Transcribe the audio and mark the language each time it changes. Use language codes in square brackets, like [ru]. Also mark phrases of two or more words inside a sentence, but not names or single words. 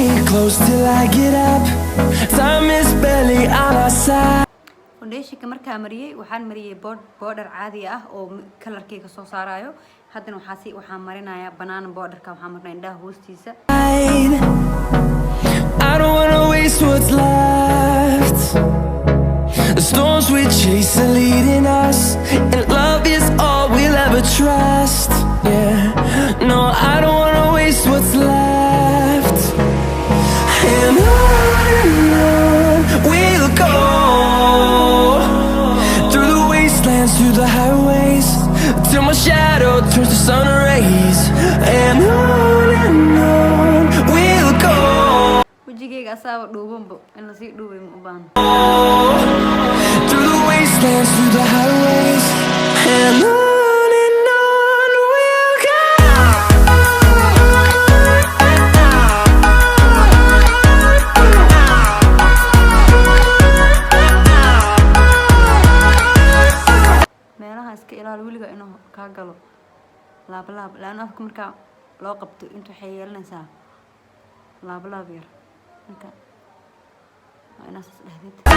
[en] close till I get up. Time is barely on our side. [so] foundationka markaa mariyay waxaan mariyay border caadi ah oo kalarkeyga soo saarayo haddana waxaan marinayaa banana borderka waxaan marnaa indhaha hoostiisa. [en] I don't wanna waste what's left. The storms we chase are leading us, and love is all we'll ever trust. Yeah, no, I don't wanna waste what's left. And on we'll go, through the wastelands, through the highways, till my shadow turns to sun rays. And on we'll go. [so] wajigeyga asaaba dhuubanbo in la sii dhuubay ma u baahan. [en] Through the wastelands, through the highways, and on we'll go. [so] meelaha iska ilaali weliga inuu kaa galo laab laana afka markaa loo qabto inta waxay yeelanaysaa laab yar marka waa inaad is dhahdid.